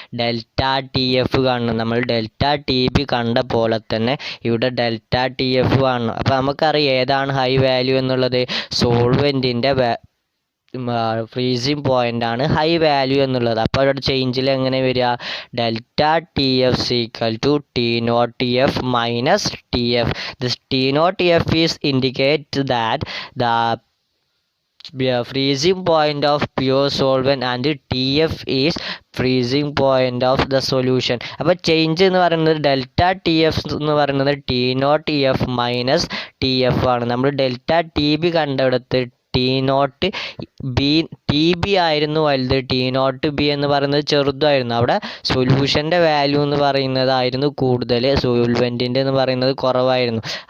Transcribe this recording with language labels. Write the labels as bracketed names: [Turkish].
[Malayalam] Delta T F കാണണം. നമ്മൾ delta T B കണ്ട പോലെ തന്നെ ഇവിടെ ഡെൽറ്റ ടി എഫ് കാണണം. അപ്പോൾ നമുക്കറിയാം ഏതാണ് ഹൈ വാല്യൂ എന്നുള്ളത്. സോൾവെൻറ്റിൻ്റെ ഫ്രീസിങ് പോയിൻ്റ് ആണ് ഹൈ വാല്യൂ എന്നുള്ളത്. അപ്പോൾ അവിടെ ചേഞ്ചിൽ എങ്ങനെ വരിക? [English] Delta T F is equal to T not T F minus T F. This T not T F is indicate that the freezing point of pure solvent and TF is freezing point of the solution. [Malayalam] അപ്പോൾ change എന്ന് പറയുന്നത് delta T F എന്ന് പറയുന്നത് T not T F minus T F ആണ്. നമ്മൾ delta T B കണ്ടെടുത്ത് T not be T B ആയിരുന്നു വലുത്, T not be എന്ന് പറയുന്നത് ചെറുതായിരുന്നു. അവിടെ സൊല്യൂഷൻ്റെ വാല്യൂ എന്ന് പറയുന്നതായിരുന്നു കൂടുതൽ, സോൾവെൻറ്റിൻ്റെ എന്ന് പറയുന്നത് കുറവായിരുന്നു.